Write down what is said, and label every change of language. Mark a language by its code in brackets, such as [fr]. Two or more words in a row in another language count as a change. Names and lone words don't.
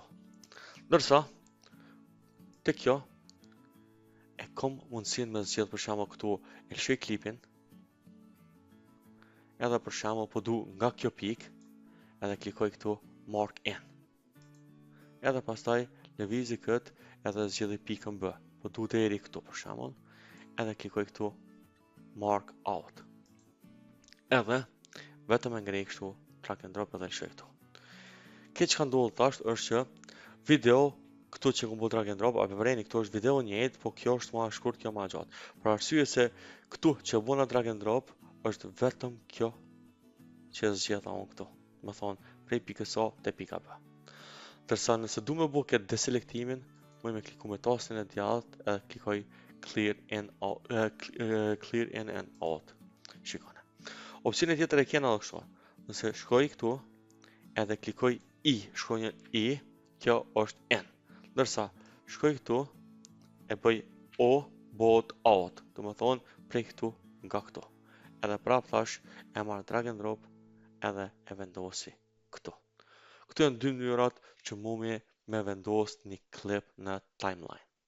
[sq] Ndërsa, te kjo, e kom mundësin me zgjedh për shembull këtu, e lëshoj klipin, edhe për shembull po du nga kjo pikë, edhe klikoj këtu [en] mark in. [sq] Edhe pastaj lëvizi këtë edhe zgjedhë pikën B. Po du deri këtu për shembull, edhe klikoj këtu [en] mark out. [sq] Edhe vetëm e ngrej kështu [en] drag and drop [sq] edhe lëshoj këtu. Këtë që ka ndodhur tash është që video këtu që kam bërë [en] drag and drop, [sq] apo vreni këtu është video i njëjtë, po kjo është më e shkurt, kjo më e gjatë. Për arsye se këtu që bëna [en] drag and drop [sq] është vetëm kjo që zgjedha unë këtu. Do të thonë prej pikës A te pika B. Ndërsa nëse du me bëj këtë deselektimin, më me kliku me tastin e djathtë edhe klikoj [en] clear in and out. [sq] Shikone. Opsioni tjetër e kena edhe kështu. Nëse shkoj këtu edhe klikoj I, shkronjën I, kjo është in. Ndërsa shkoj këtu e bëj O bot out, do të thonë prej këtu nga këtu. Edhe prap thash e marr [en] drag and drop [sq] edhe e vendosi këtu. Këtu janë dy mënyrat që mund me vendos një klip në timeline.